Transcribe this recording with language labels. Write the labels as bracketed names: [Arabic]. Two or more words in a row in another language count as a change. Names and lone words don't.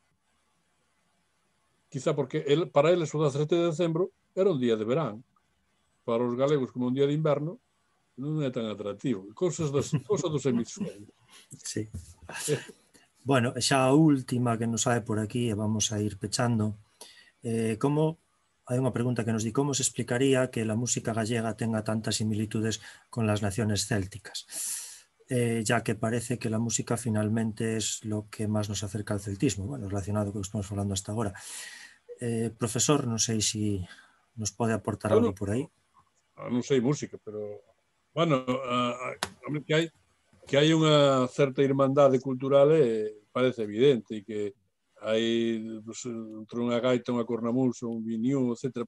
[Galician] Quizá porque para eles o 17 de decembro era un día de verán, para os galegos como un día de inverno, non é tan atractivo. Cousas dos hemisferios. Sí. Bueno, xa a última que nos sae por aquí e vamos a ir pechando. Hai unha pregunta que nos di como se explicaría [Spanish] que la música gallega tenga tantas similitudes con las naciones célticas, ya que parece que la música finalmente es lo que más nos acerca al celtismo, bueno, relacionado con lo que estamos [Galician] falando hasta agora. Profesor, non sei se nos pode aportar algo por aí. Non sei música, pero bueno, que hai unha certa irmandade cultural parece evidente, e que hai entre unha gaita, unha cornamusa, un viniú, etc.